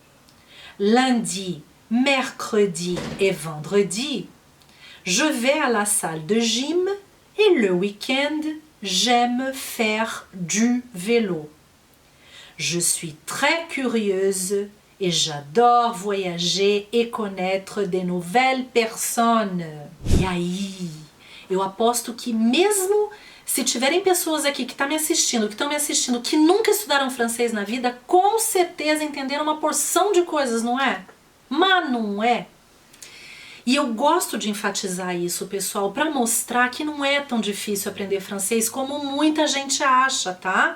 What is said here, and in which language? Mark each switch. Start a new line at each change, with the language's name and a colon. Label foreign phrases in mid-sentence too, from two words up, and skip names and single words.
French: Lundi, mercredi et vendredi, je vais à la salle de gym et le week-end, j'aime faire du vélo. Je suis très curieuse et j'adore voyager e connaître de nouvelles personnes.
Portuguese: E aí, eu aposto que mesmo se tiverem pessoas aqui que estão me assistindo, que nunca estudaram francês na vida, com certeza entenderam uma porção de coisas, não é? Mas não é? E eu gosto de enfatizar isso, pessoal, para mostrar que não é tão difícil aprender francês como muita gente acha, tá?